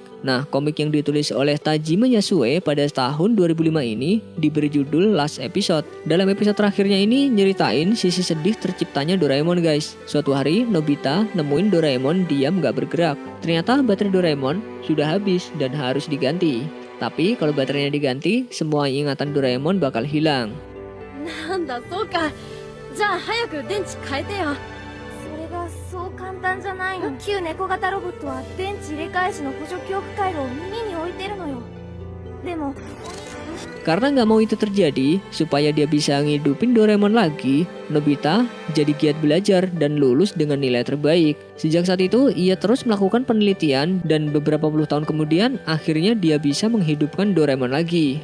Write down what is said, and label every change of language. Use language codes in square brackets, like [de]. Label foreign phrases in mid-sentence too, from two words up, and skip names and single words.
[id] Nah, komik yang ditulis oleh Tajime Yasue pada tahun 2005 ini diberi judul Last Episode. Dalam episode terakhirnya ini nyeritain sisi sedih terciptanya Doraemon guys. Suatu hari Nobita nemuin Doraemon diam gak bergerak. Ternyata baterai Doraemon sudah habis dan harus diganti. Tapi kalau baterainya diganti, semua ingatan Doraemon bakal hilang. [ja] なんだそうか。じゃあ早く電池変えてよ。それがそう簡単じゃないの。旧猫型ロボットは電池入れ替え時の補助記憶回路を耳に置いてるのよ。でも [id] Karena nggak mau itu terjadi, supaya dia bisa ngidupin Doraemon lagi, Nobita jadi giat belajar dan lulus dengan nilai terbaik. Sejak saat itu, ia terus melakukan penelitian dan beberapa puluh tahun kemudian, akhirnya dia bisa menghidupkan Doraemon lagi.